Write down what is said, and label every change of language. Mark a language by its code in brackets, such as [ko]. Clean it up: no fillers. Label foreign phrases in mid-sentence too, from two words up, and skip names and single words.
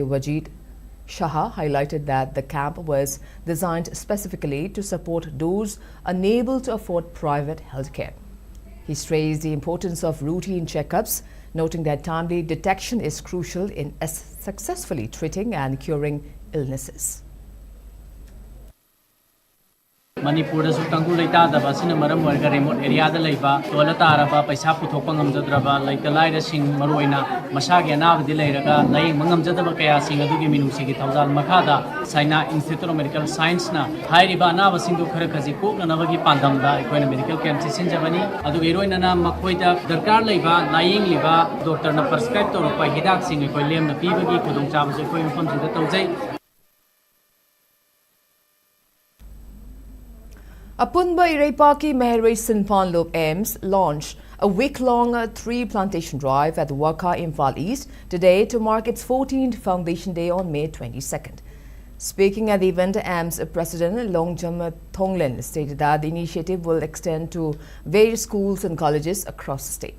[en] Wajid Shah, highlighted that the camp was designed specifically to support those unable to afford private healthcare. He stressed the importance of routine checkups, noting that timely detection is crucial in successfully treating and curing illnesses. [mni] Manipur su tangku leita da ba sin maram warga [en] remote area [mni] da leiba tola taraba paisa puthokpa ngamjadraba leita laira sing maroina masage anab di leiraga lai mangamjadaba kaya sing adugi minungsi gi thawjal makhada Sina Institute of Medical Science na hairiba anaba sing du khara khaji kokna nabagi pandam da ekoina [en] medical camp [mni] si sinjabani adugi roina na makhoida darkar leiba laying liba doctor na prescribe to pa hidak sing ekoi lem na pibagi khudong cham se ekoi infam sida tawjai. [en] Apunba Irepaki Meherway Sinpan Loop aims launched a week-long tree plantation drive at the Waka Imphal East today to mark its 14th Foundation Day on May 22nd. Speaking at the event, AMS President Longjam Thonglin stated that the initiative will extend to various schools and colleges across the state.